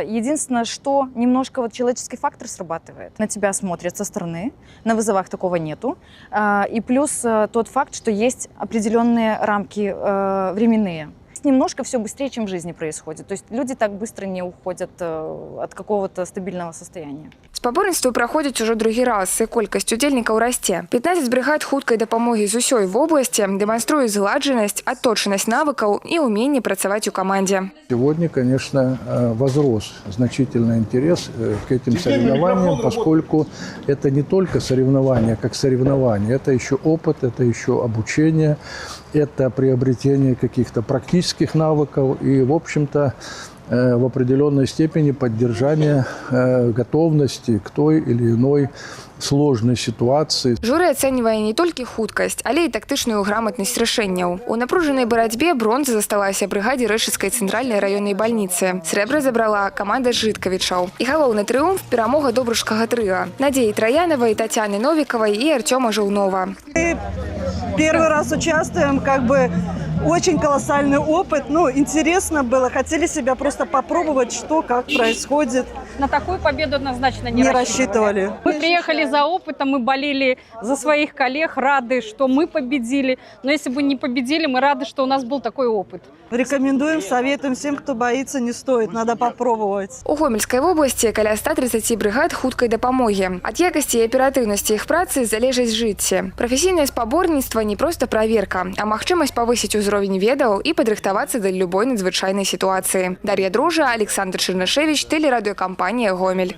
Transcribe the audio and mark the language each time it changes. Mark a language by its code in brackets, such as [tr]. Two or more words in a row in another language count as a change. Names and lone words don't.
[ru] Единственное, что немножко вот человеческий фактор срабатывает. На тебя смотрят со стороны, на вызовах такого нету. И плюс тот факт, что есть определенные рамки временные. Немножко все быстрее, чем в жизни происходит. То есть люди так быстро не уходят от какого-то стабильного состояния. [be] Спаборніцтвы праходзяць ужо другі раз, і колькасць удзельнікаў расце. 15 брыгад хуткай дапамогі з усёй вобласці дэманструюць зладжанасць, адточанасць навыкаў і ўменне працаваць у камандзе. [ru] Сегодня, конечно, возрос значительный интерес к этим соревнованиям, поскольку это не только соревнования как соревнования, это еще опыт, это еще обучение, это приобретение каких-то практических навыков и, в общем-то, в определенной степени поддержание готовности к той или иной сложной ситуации. [be] Журы ацэньвае не толькі хуткасць, але і тактычную грамотнасць рашэнняў. У напружанай барацьбе бронза засталася брыгадзе Рэшыцкай цэнтральнай раённай бальніцы. Срэбра забрала каманда Жыткавічаў. І галоўны трыумф – перамога добрушкага трыа. Надзеі Траянавай, Татьяны Новиковой и Артема Жаўнова. [ru] Первый раз участвуем, очень колоссальный опыт. Интересно было, хотели себя просто попробовать, что, как происходит. На такую победу однозначно Не рассчитывали. Мы приехали за опытом, мы болели за своих коллег, рады, что мы победили. Но если бы не победили, мы рады, что у нас был такой опыт. Рекомендуем, советуем всем, кто боится, не стоит, надо попробовать. [be] У Гомельскай вобласці каля 130 брыгад хуткай дапамогі. Ад якасці і аператыўнасці іх працы залежаць жыцці. Прафесійнае спаборніцтва не проста праверка, а магчымасць павысіць узровень ведаў і падрыхтавацца да любой надзвычайнай сітуацыі. Дар'я Дружа, Александр Чырнышевич, тэлерадыёкампанія «Гомель».